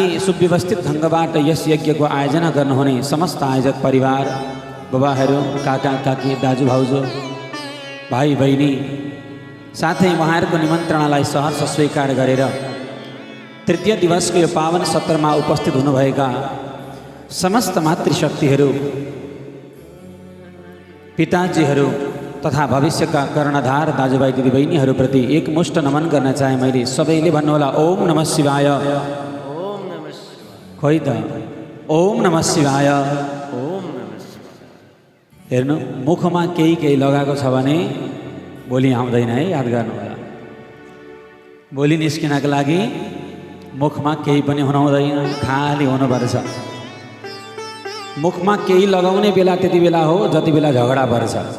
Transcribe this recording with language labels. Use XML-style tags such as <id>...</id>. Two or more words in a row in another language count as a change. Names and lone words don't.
<ne>सुव्यवस्थित ढङ्गबाट यस यज्ञको आयोजना गर्नुहुने समस्त आयोजक परिवार, बुबाहरू, काका काकी, दाजु भाउजू, भाइ बहिनी, साथै उहाँहरूको निमन्त्रणालाई सहर्ष स्वीकार गरेर तृतीय दिवसको यो पावन सत्रमा उपस्थित हुनुभएका समस्त मातृशक्तिहरू, पिताजीहरू तथा भविष्यका कर्णधार दाजुभाइ दिदीबहिनीहरूप्रति एकमुष्ट नमन गर्न चाहे मैले। सबैले भन्नुहोला</ne> <sa>ओम नमः शिवाय। ओम नमः शिवाय।</sa> <ne>खोइ त</ne> <sa>ओम नमः शिवाय। ओम नमः शिवाय।</sa> <ne>हेर्नु, मुखमा केही लगाएको छ भने भोलि आउँदैन है, याद गर्नुहोला। भोलि निस्किनको लागि मुखमा केही पनि हुनु हुँदैन, खाली हुनुपर्छ। मुखमा केही लगाउने बेला त्यति बेला हो जति बेला झगडा पर्छ।</ne>